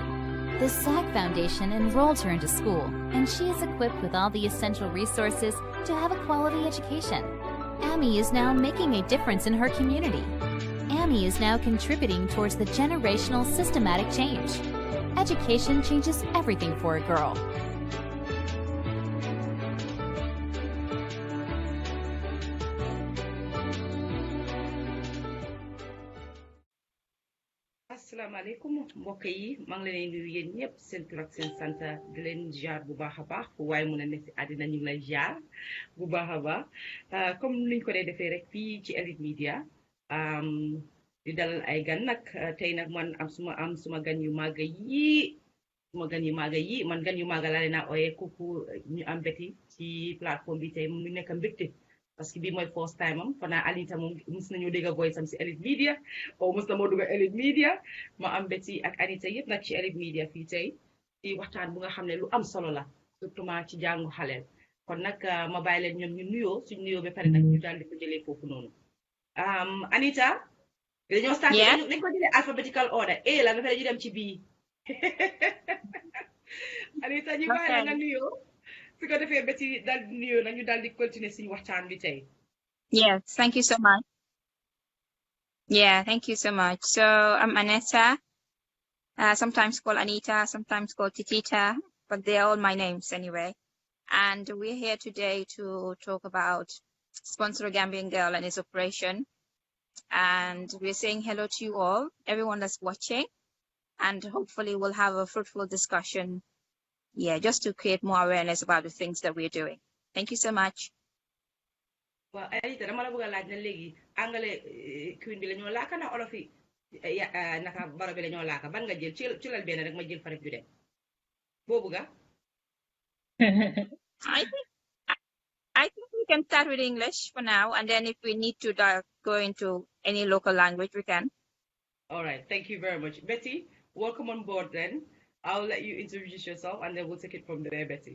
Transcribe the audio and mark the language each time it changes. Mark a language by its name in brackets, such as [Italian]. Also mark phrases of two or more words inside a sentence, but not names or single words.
[English] The Sagg Foundation enrolled her into school, and she is equipped with all the essential resources to have a quality education. Amy is now making a difference in her community. Amy is now contributing towards the generational systematic change. Education changes everything for a girl. [Wolof] asalaamaaleykum mbokk yi maa ngi leen di nuyu yéen ñëpp seen tur ak seen sant di leen jaar bu baax a baax fu waaye mën a nekk si àddina ñu ngi lay jaar bu baax a baax comme niñ ko dee defee rek fii ci Elite Media di dalal ay gan nag tey nag man am suma gan yu màgg yi man gan yu màgg laa leen a ooyee kooku ñu am beti ci plateforme bi tey mu nekk mbégte [French] parce que [Wolof] bii mooy [English] first time [Wolof] am fanaa Anita moom mus nañoo dégg voice am si Elite Media mus na moo dugg Elite Media ma am Betty ak Anita yëpp nag ci Elite Media fii tey ci waxtaan bu nga xam ne lu am solo la surtout ci jàngu xaleel kon nag ma bàyyi leen ñoom ñu nuyoo suñu nuyoo ba pare nag ñu daal di ko jëlee foofu noonu Anita dañoo start dañ ko jëlee [English] alphabetical order [Wolof] A la ba pare ñu dem ci bii Anita ñu bàyyi la nga nuyoo su ko defee Betty daal di nuyoo nag ñu daal di continuer suñu waxtaan bi tey. [English] Yes, thank you so much. Yeah, thank you so much. So I'm Annetta, sometimes called Anita, sometimes called Titita, but they're all my names anyway. And we're here today to talk about Sponsor a Gambian Girl and its operation. And we're saying hello to you all, everyone that's watching, and hopefully we'll have a fruitful discussion. Yeah, just to create more awareness about the things that we're doing. Thank you so much. Well, Anita, [Wolof] dama la bëgg a laaj na léegi angale queen bi la ñoo laaka na olof yi naka baro bi la ñoo laaka ban nga jël ci lal benn rek ma jël fa rek ju dem boobu ga [English] I think we can start with English for now, and then if we need to go into any local language, we can. All right, thank you very much. Betty, welcome on board then. I'll let you introduce yourself and then we'll take it from there, Betty.